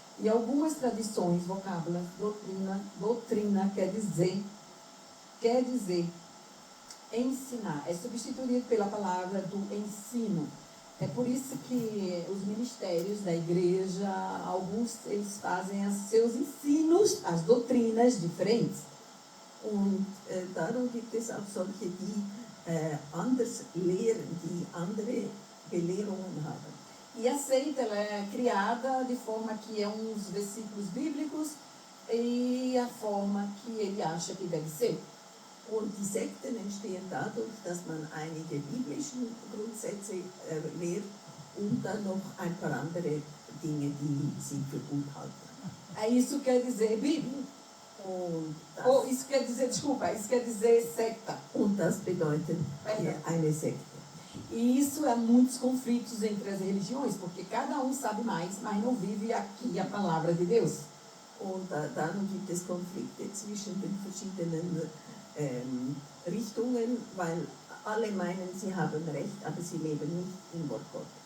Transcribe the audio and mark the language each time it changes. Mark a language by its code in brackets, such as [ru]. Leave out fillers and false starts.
[pt] E algumas tradições, vocábulos, doutrina quer dizer ensinar, é substituído pela palavra do ensino. É por isso que os ministérios da igreja, alguns eles fazem os seus ensinos, as doutrinas diferentes. [de] Und darum gibt es auch solche, die anders lehren, die andere Belehrungen haben. [pt] E a seita ela é criada de forma que é uns versículos bíblicos e a forma que ele acha que deve ser. [de] Und die Sekten entstehen dadurch, dass man einige biblischen Grundsätze lehrt und dann noch ein paar andere Dinge, die sie für gut halten. [pt] Isso quer dizer Bíblia. Isso quer dizer, desculpa, isso quer dizer secta. [de] Und das bedeutet eine Sekte. [pt] E isso há muitos conflitos entre as religiões, porque cada um sabe mais, mas não vive aqui a palavra de Deus. [de] Und darum gibt es Konflikte zwischen den verschiedenen Richtungen, weil alle meinen, sie haben Recht, aber sie leben nicht im Wort Gottes.